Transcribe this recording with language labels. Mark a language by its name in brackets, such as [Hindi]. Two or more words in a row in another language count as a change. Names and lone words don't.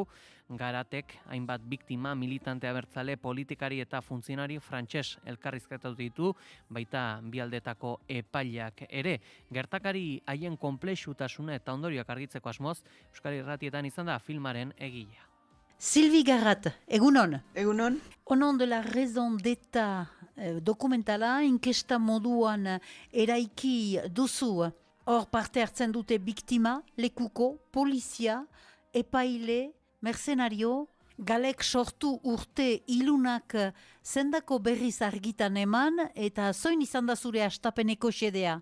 [Basque] Garatek hainbat biktima, militante abertzale, politikari eta funtzionari frantses elkarrizketatu ditu, baita bialdetako epaileak ere. Gertakari haien konplexutasuna eta ondorioak argitzeko asmoz, Euskal Irratietan izan da filmaren egilea. Sylvie Garat, egunon. Egunon. Au nom de la raison d'État dokumentala inkesta moduan eraiki duzu. Hor parte hartzen dute biktima, lekuko, polizia, epaile, mercenario, galek sortu urte ilunak zendako berriz argitan eman eta zoin izan da zure astapeneko xedea?